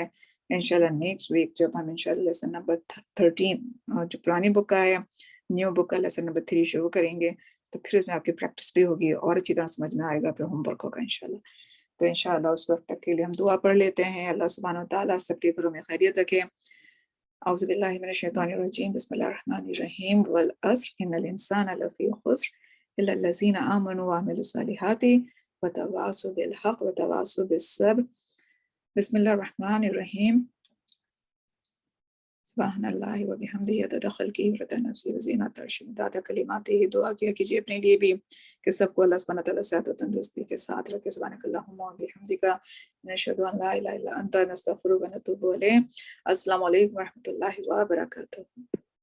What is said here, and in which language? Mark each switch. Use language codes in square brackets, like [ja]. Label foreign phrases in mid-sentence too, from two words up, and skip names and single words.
[hi] इंशाल्लाह [en] next week [hi] जब हम इंशाल्लाह [en] lesson number [hi] 13 जो पुरानी बुक का है, [en] new book [hi] का [en] lesson number [hi] 3 शुरू करेंगे, तो फिर उसमें आपकी प्रैक्टिस भी होगी और अच्छी तरह समझ में आएगा, फिर होमवर्क होगा इंशाल्लाह। तो इंशाल्लाह उस वक्त तक के लिए हम दुआ पढ़ लेते हैं। [ar] الله سبحانه وتعالى [hi] सबके घरों में खैरियत रखे। [ar] أعوذ بالله من الشيطان الرجيم بسم الله الرحمن الرحيم والعصر إن الإنسان لفي خسر إلا الذين آمنوا وعملوا الصالحات وتواصوا بالحق وتواصوا بالصبر. بسم الله الرحمن الرحيم سبحان الله وبحمده عدد خلقه ورضا نفسه وزنة عرشه ومداد كلماته. [hi] दुआ किया कीजिए अपने लिए भी कि सबको [ar] الله سبحانه وتعالى [hi] सेहत व तंदुरुस्ती के साथ रखे। [ar] سبحانك اللهم وبحمدك نشهد أن لا إله إلا أنت نستغفرك ونتوب إليك. السلام عليكم ورحمة الله وبركاته.